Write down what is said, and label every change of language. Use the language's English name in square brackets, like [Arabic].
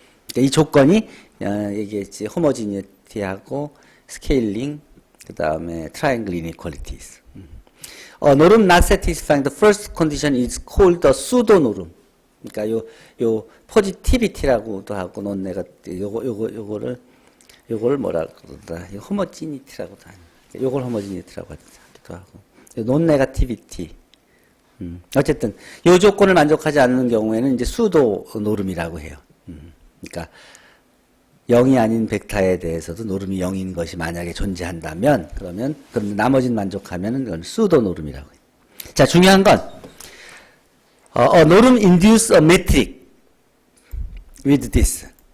[Korean] 그러니까 이 조건이 얘기했지 호모지니티하고 스케일링 그다음에 트라이앵글 이니퀄리티스. [English] norm not satisfying the first condition is called the pseudo norm. [Korean] 그러니까 요 positivity라고도 하고 논내가 요거를 뭐라 그러더라. 호모지니티라고도 하죠. 요걸 호모지니티라고 하기도 하고. 논 네거티비티. 어쨌든 요 조건을 만족하지 않는 경우에는 이제 수도 노름이라고 해요. 그러니까 0이 아닌 벡터에 대해서도 노름이 0인 것이 만약에 존재한다면 그럼 나머지는 만족하면은 그건 수도 노름이라고 해요. 자, 중요한 건 [English] norm induce a metric with this.